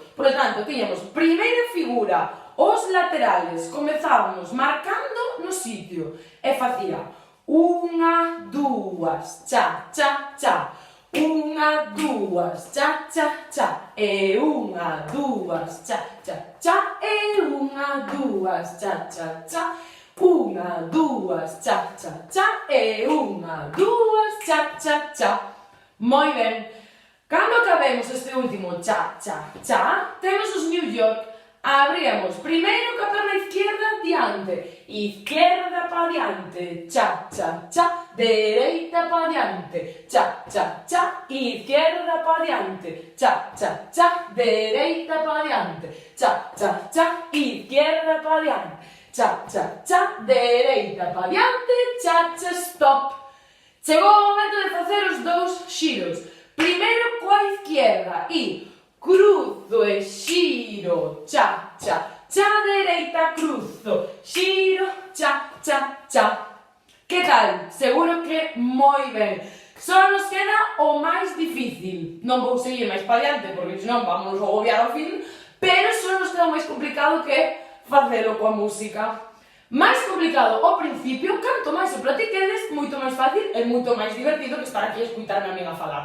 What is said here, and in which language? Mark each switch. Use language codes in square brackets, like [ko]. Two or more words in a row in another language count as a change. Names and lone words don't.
[gl] Por lo tanto, tiñamos primeira figura, os laterales, comezábamos marcando no sitio e facía unha, dúas, cha, cha, cha, unha, dúas, cha, cha, cha, e unha, dúas, cha, cha, cha, e unha, dúas, cha, cha, cha, unha, dúas, cha, cha, cha, e unha, dúas, cha, cha, cha. Moi ben. Cando acabemos este último cha, cha, cha, temos os New York. Abríamos primeiro ca perna izquierda diante, izquierda pa diante, cha, cha, cha, dereita pa diante, cha, cha, cha, izquierda pa diante, cha, cha, cha, dereita pa diante, cha, cha, cha, izquierda pa diante, cha, cha, cha, dereita pa diante, cha, cha, stop. Chegou o momento de facer os dous xiros. Primeiro coa izquierda e cruzo e xiro, cha, cha, cha, dereita, cruzo, xiro, cha, cha, cha. Que tal? Seguro que moi ben. Só nos queda o máis difícil. Non vou seguir máis pa diante, porque senón vamos a agobiar ao fin, pero só nos queda o máis complicado que é facelo coa música. Máis complicado ao principio, canto máis o practiquedes, moito máis fácil e moito máis divertido que estar aquí a escutarme a min a falar.